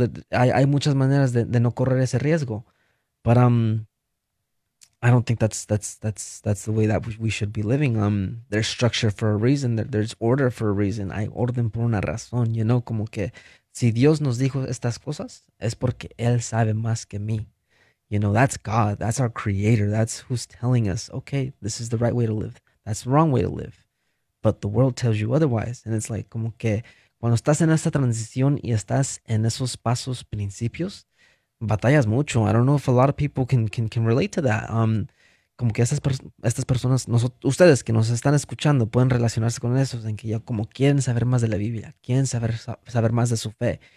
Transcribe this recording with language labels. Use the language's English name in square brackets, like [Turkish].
[Spanish] Hay muchas maneras de no correr ese riesgo. [English] But I don't think that's the way that we should be living. There's structure for a reason, there's order for a reason, [Spanish] hay orden por una razón, como que si Dios nos dijo estas cosas, es porque Él sabe más que mí. [English] That's God, that's our creator, that's who's telling us, okay, this is the right way to live, that's the wrong way to live. But the world tells you otherwise. And it's like, [Spanish] como que cuando estás en esta transición y estás en esos pasos, principios, batallas mucho. [English] I don't know if a lot of people can relate to that. [Spanish] Como que estas personas, ustedes que nos están escuchando, pueden relacionarse con eso, en que ya como quieren saber más de la Biblia, quieren saber más de su fe.